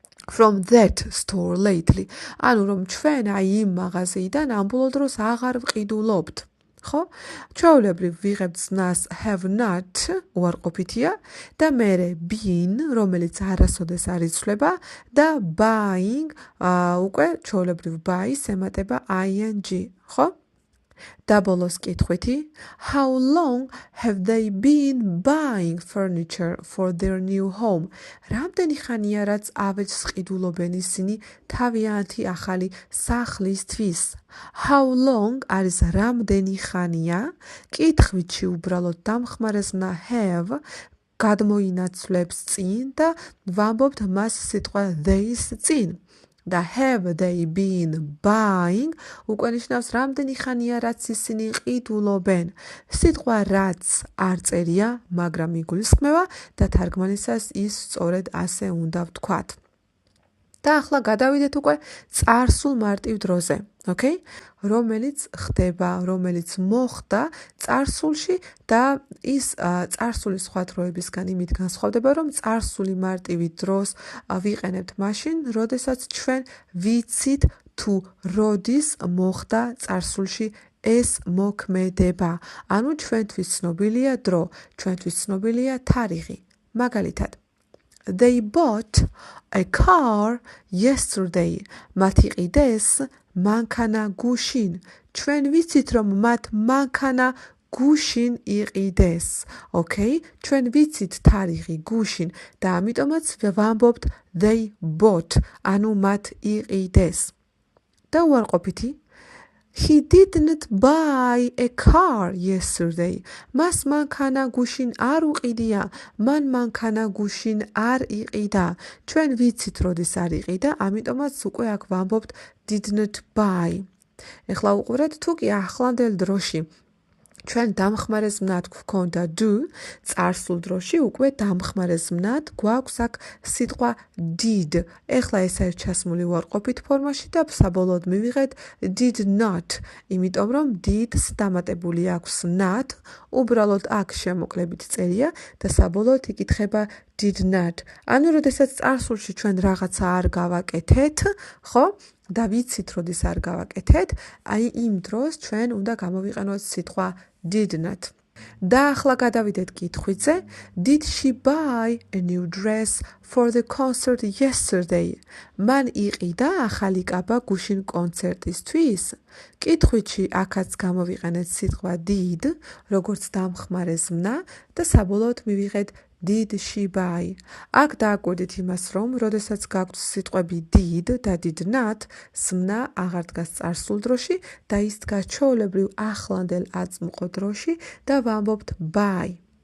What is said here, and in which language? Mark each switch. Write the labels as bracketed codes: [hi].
[en] From that store lately. [ka] ანუ რომ ჩვენ აი იმ მაღაზიიდან ამბოლო დროს აღარ ვყიდულობთ. ხო? ჩვეულებრივ ვიღებთ სნას have not უარყოფითია და მერე been, რომელიც არასოდეს არ იცვლება და buying უკვე ჩვეულებრივ buy-ს ემატება ing. ხო? დაბოლოს კითხვითი [en] How long have they been buying furniture for their new home? [ka] რამდენი ხანია რაც ავეჯს ყიდულობენ ისინი თავიანთი ახალი სახლისთვის? How long არის რამდენი ხანია? კითხვით უბრალოდ დამხმარებსნა have გადმოინაცვლებს წინ და ვამბობთ მას სიტყვა they-ს წინ. და have they been buying უკვე ნიშნავს რამდენი ხანია რაც ისინი ყიდულობენ. სიტყვა რაც არ წერია, მაგრამ იგულისხმება და თარგმანისას ის სწორედ ასე უნდა ვთქვათ. და ახლა გადავიდეთ უკვე წარსულ მარტივ დროზე, okay? რომელიც ხდება, რომელიც მოხდა წარსულში და ის წარსული სხვა დროებისგან იმით განსხვავდება, რომ წარსული მარტივი დროს ვიყენებთ მაშინ, როდესაც ჩვენ ვიცით თუ როდის მოხდა წარსულში ეს მოქმედება. ანუ ჩვენთვის ცნობილია დრო, ჩვენთვის ცნობილია თარიღი. მაგალითად [en] They bought a car yesterday. [ka] მათ იყიდეს მანქანა გუშინ. ჩვენ ვიცით რომ მათ მანქანა გუშინ იყიდეს. Okay? ჩვენ ვიცით თარიღი გუშინ და ამიტომაც ვამბობთ they bought. ანუ მათ იყიდეს. და უარყოფითი [en] He didn't buy a car yesterday. [ka] მას მანქანა გუშინ არ უყიდია. მან მანქანა გუშინ არ იყიდა. ჩვენ ვიცით როდის არ იყიდა, ამიტომაც უკვე აქ ვამბობთ didn't buy. ეხლა უყურეთ თუ კი ახლანდელ დროში ჩვენ დამხმარებსნად გვქონდა do, წარსულ დროში უკვე დამხმარებსნად გვაქვს აქ სიტყვა did. ეხლა ეს არის ჩასმული უარყოფით ფორმაში და საბოლოოდ მივიღეთ did not, იმიტომ რომ did-ს დამატებული აქვს not, უბრალოდ აქ შემოკლებით წერია და საბოლოოდ იკითხება did not. ანუ როდესაც წარსულში ჩვენ რაღაცა არ გავაკეთეთ, ხო? და ვიცით როდის არ გავაკეთეთ, აი იმ დროს ჩვენ უნდა გამოვიყენოთ სიტყვა did not. და ახლა გადავიდეთ კითხვიზე. [en] Did she buy a new dress for the concert yesterday? [ka] მან იყიდა ახალი კაბა გუშინ კონცერტისთვის? კითხვით აქაც გამოვიყენეთ სიტყვა did, როგორც დამხმარებსნა და საბოლოოდ მივიღეთ did she buy? აქ დააკვირდით იმას, რომ როდესაც გაგვთ სიტყვები did და did not, სმნა აღარ დგას წარსულ დროში და ის დგას ჩვეულებრივ ახლანდელ აწმყო დროში და ვამბობთ buy.